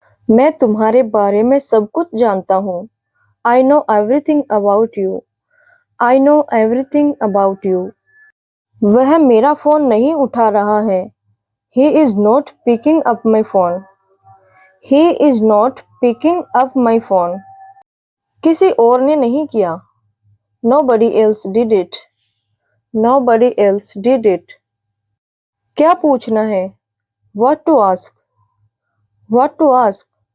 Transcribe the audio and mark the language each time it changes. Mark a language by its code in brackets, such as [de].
[hi] मैं तुम्हारे बारे में सब कुछ जानता हूँ। [en] I know everything about you. I know everything about you. [hi] वह मेरा फोन नहीं उठा रहा है। [en] He is not picking up my phone. He is not picking up my phone. [hi] किसी और ने नहीं किया। [en] Nobody else did it. Nobody else did it. [hi] क्या पूछना है? [en] What to ask? What to ask?